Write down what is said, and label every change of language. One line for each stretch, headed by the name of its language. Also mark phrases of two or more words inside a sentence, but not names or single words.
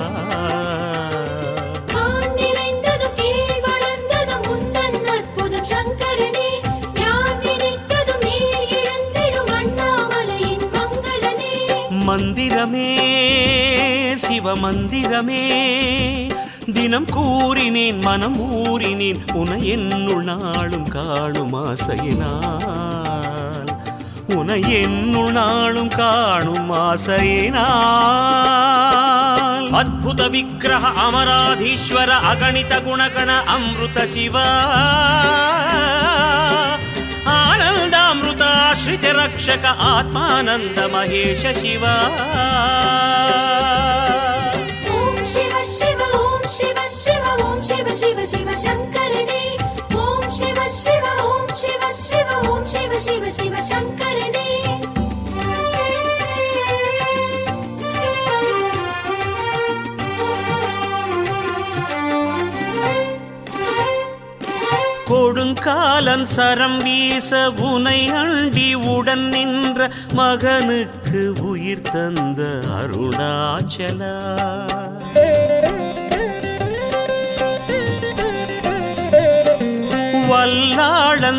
Tamil: மந்திரமே சிவமந்திரமே தினம் கூறினேன் மனம் ஊறினேன் உனை என்னுள் நாளும் காணும் ஆசையினான் உனை என்னுள் நாளும் காணும்
Sanskrit: ஆசையினான் अद्भुत विग्रह अमराधीश्वर अगणित गुणगण अमृत शिवा आनन्दामृताश्रित रक्षक आत्मानन्द महेश शिवा ओम शिव शिव ओम शिव शिव ओम शिव शिव शिव शंकरने ओम शिव शिव ओम शिव शिव ओम शिव शिव शिव शंकरने
Tamil: கொடுங்காலன் சரம் வீச உனை அண்டி உடன் நின்ற மகனுக்கு உயிர் தந்த அருணாச்சலா வல்லாளன்